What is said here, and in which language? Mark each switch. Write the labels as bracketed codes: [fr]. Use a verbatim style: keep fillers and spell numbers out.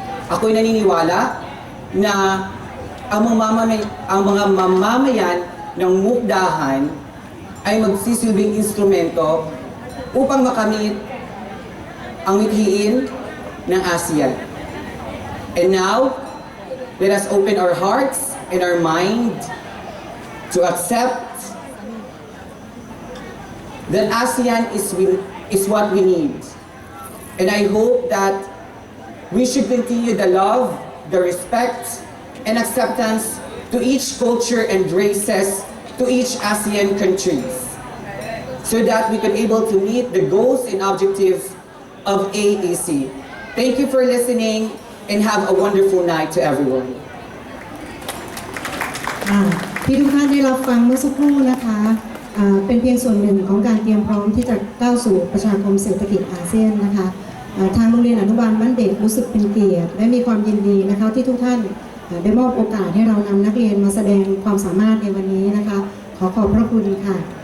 [tl] Ako'y naniniwala na ang mga, mamamay- ang mga mamamayan ng Mukdahan ay magsisilbing instrumento upang makamit ang mithiin ng ASEAN. [en] And now, let us open our hearts and our mind to accept that ASEAN is, we, is what we need. And I hope that we should continue the love, the respect, and acceptance to each culture and races, to each ASEAN countries, so that we can able to meet the goals and objectives of A A C. Thank you for listening, and have a wonderful night to everyone. [th] อ่าที่ทุกท่านได้รับฟังเมื่อสักครู่นะคะอ่าเป็นเพียงส่วนหนึ่งของการเตรียมพร้อมที่จะก้าวสู่ประชาคมเศรษฐกิจอาเซียนนะคะอ่าทางโรงเรียนอนุบาลบ้านเด็กรู้สึกเป็นเกียรติและมีความยินดีนะคะที่ทุกท่านอ่าได้มอบโอกาสให้เรานำนักเรียนมาแสดงความสามารถในวันนี้นะคะขอขอบพระคุณค่ะ